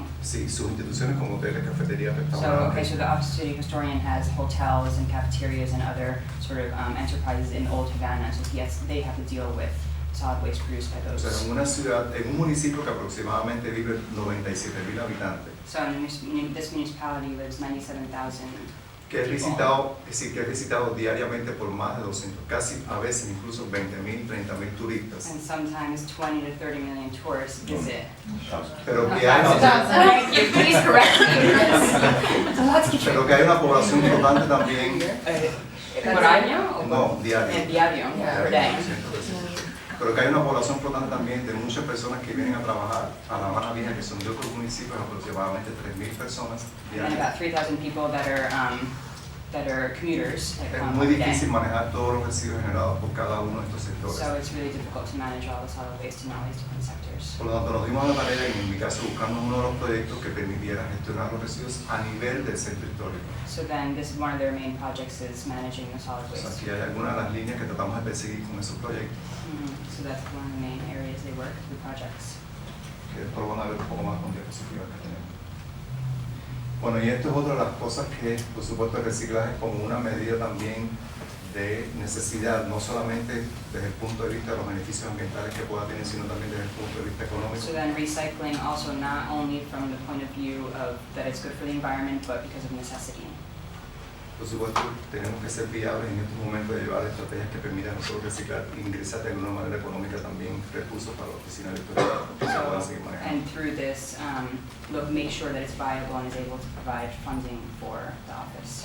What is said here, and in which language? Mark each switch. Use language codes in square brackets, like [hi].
[es] Sí, sus instituciones como hoteles, cafeterías, [en] So [es] restaurantes. [en] so the office of the city historian has hotels and cafeterias and other sort of enterprises in Old Havana. So they have to deal with solid waste produced by [es] O sea, [en] those. [es] en una ciudad, en un municipio que aproximadamente vive 97,000 habitantes, [en] So in this municipality lives 97,000. [es] que es visitado, es decir, que es visitado diariamente por más de 200, casi a veces incluso 20,000, 30,000 turistas. [en] And sometimes 20 to 30 million tourists visit. [es] Pero que [en] Thank you. Please correct me. [es] pero que hay una población flotante también. ¿Por año? o No, diario. Diario, [en] per day. [es] Pero que hay una población flotante también de muchas personas que vienen a trabajar a La Habana Vieja, que son de otros municipios, aproximadamente 3,000 personas [en] And then [es] diarias. [en] about 3,000 people that are that are commuters that [es] Es [en] come [es] muy [en] every day. [es] difícil manejar todos los residuos generados por cada uno de estos sectores. [en] So it's really difficult to manage all the solid waste in all these different sectors. [es] Por lo tanto, nos dimos a la tarea, en mi caso, buscando uno de los proyectos que permitiera gestionar los residuos a nivel del centro histórico. [en] So then this is one of their main projects is managing the solid [es] O sea, [en] waste. [es] aquí hay algunas de las líneas que tratamos de perseguir con esos proyectos, [en] So that's one of the main areas they work through projects. [es] que después van a ver un poco más con diapositivas que tenemos. Bueno, y esto es otra de las cosas que, por supuesto, el reciclaje como una medida también de necesidad, no solamente desde el punto de vista de los beneficios ambientales que pueda tener, sino también desde el punto de vista económico. [en] So then recycling also not only from the point of view of that it's good for the environment, but because of necessity. [es] Por supuesto, tenemos que ser viables en estos momentos de llevar estrategias que permitan a nosotros reciclar e ingresar de alguna manera económica también recursos para la oficina electoral que se puedan seguir manejando. [en] And through this, make sure that it's viable and is able to provide funding for the office.